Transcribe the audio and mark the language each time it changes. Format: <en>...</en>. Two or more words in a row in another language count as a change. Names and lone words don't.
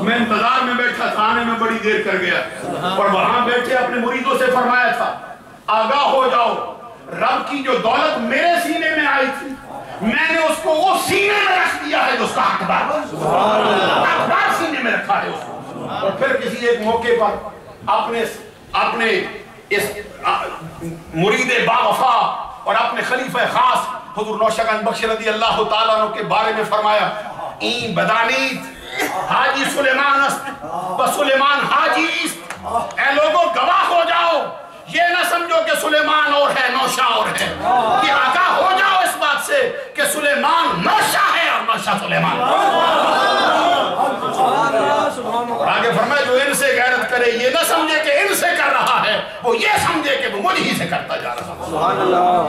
<ur>میں انتظار میں بیٹھا تھا، آنے میں بڑی دیر کر گیا، اور وہاں بیٹھے اپنے مریدوں سے فرمایا تھا آگاہ ہو جاؤ، رب کی جو دولت میرے سینے میں آئی تھی میں نے اس کو وہ سینے میں رکھ دیا ہے جو اس کا حقدار سینے میں رکھا ہے اس کو. اور پھر کسی ایک موقع پر اپنے اس مرید باوفا اور اپنے خلیفہ خاص حضور نوشہ گنج بخش</ur> <ar>رضی اللہ تعالیٰ عنہ</ar> <ur>کے بارے میں فرمایا</ur> <fa>این بدانیت حاجی سلیمان است بسلیمان حاجی است.</fa> <ur>اے لوگوں گواہ ہو جاؤ، یہ نہ سمجھو کہ سلیمان اور ہے نوشہ اور ہے، کہ آگاہ ہو جاؤ اس بات سے کہ سلیمان نوشہ ہے اور نوشہ سلیمان. آگے فرمایا جو ان سے غیرت کرے یہ نہ سمجھے کہ ان سے کر رہا ہے، وہ یہ سمجھے کہ وہ مجھ ہی سے کرتا جا رہا ہے.</ur>